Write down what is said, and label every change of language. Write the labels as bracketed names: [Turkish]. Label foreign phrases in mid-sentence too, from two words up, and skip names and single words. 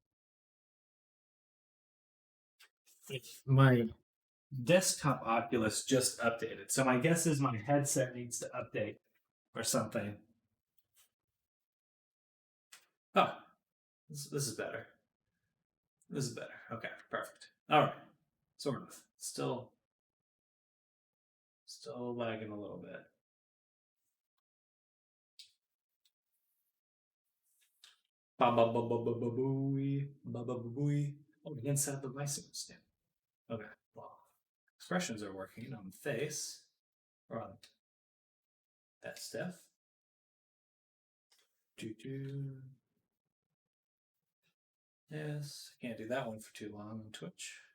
[English] My desktop Oculus just updated, so my guess is my headset needs to update or something. Oh, this is better. This is better. Okay, perfect. All right, sort of. Still lagging a little bit. Ba ba ba ba ba ba booey, ba ba ba booey. Oh, we didn't set up the bicycle stand. Okay, well, expressions are working on the face or on that stuff. Do do. Yes, can't do that one for too long on Twitch.